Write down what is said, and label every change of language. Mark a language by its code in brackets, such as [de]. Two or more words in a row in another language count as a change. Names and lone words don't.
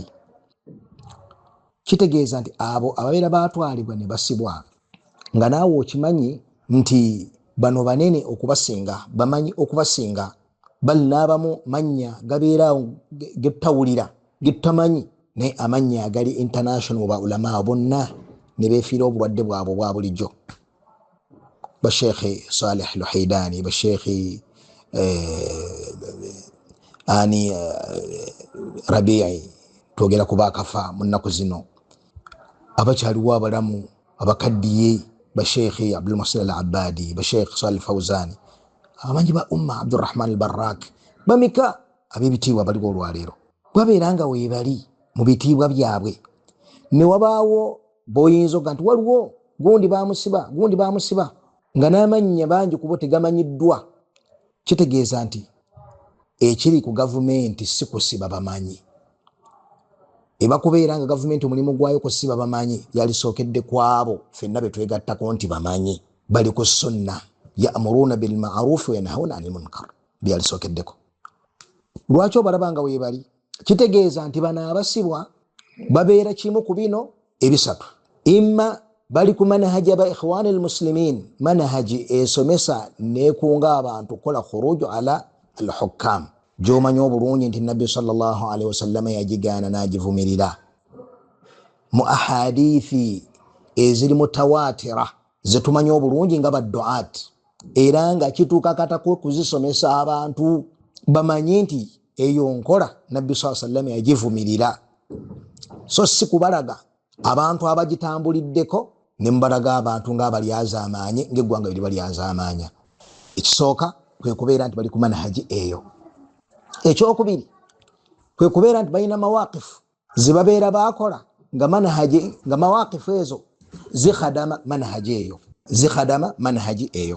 [lg] Kitegeeza nti abo ababeera baatwalibwa ne basibwa nga naawe okimanyi nti bano banene okubasinga, bamanyi okubasinga, bali n'abamu mannya gabeeraawo getawulira getamanyi, naye amannya agali international ba ulama bonna ne beefiira obulwadde bwabwe obwa bulijjo. Ba Sheikh Salih al-Haidani, ba Sheikh Rabi'i, twogera ku baakafa mu nnaku zino, abakyaliwo abalamu abakaddiye, ba Sheikh Abdul Muhsin al-Abbadi, ba Sheikh Salih Fawzani, abamanyi ba umma Abdurrahman al-Barrak, bamika ab'ebitiibwa baliwo olwaleero babeera nga weebali mu bitiibwa byabwe. Ne wabaawo boyinza nti waliwo gundi bamusiba nga n'amannya bangi kubo tegamanyiddwa. Kitegeeza nti ekiri ku gavumenti si kusiba bamanyi. Eba kubeera nga gavumenti omulimu gwayo kusiba bamanyi, yalisookedde kwabo ffenna be twegattako nti bamanyi bali ku sunna, [ar] يأمرون بالمعروف وينهون عن المنكر, [lg] byalisookeddeko. Lwaki obalaba nga weebali? Kitegeeza nti bano abasibwa babeera kimu ku bino ebisatu: imma bali ku manhaji aba ikhwani al-muslimin, manhaji esomesa nekunga abantu kola [ar] خروج على الحكام, [lg] gy'omanyi obulungi nti Nabbi [ar] صلى الله عليه وسلم [lg] yagigaana n'agivumirira mu ahadithi eziri mutawatira zetumanyi obulungi nga badduat, era nga kituuka katako kuzisomesa abantu bamanyi nti eyo nkola Nabbi [ar] صلى الله عليه وسلم [lg] yagivumirira. So si kubalaga abantu abagitambuliddeko ne mbalaga abantu ng'abalyaza amaanyi ng'eggwanga biri balyaza amaanya. Ekisooka kwe kubeera nti bali ku manhaji eyo. Ekyokubiri kwe kubeera nti balina mawaqifu zibabeera baakola nga manhaji, nga mawaqifu ezo zikhadama manhaji eyo.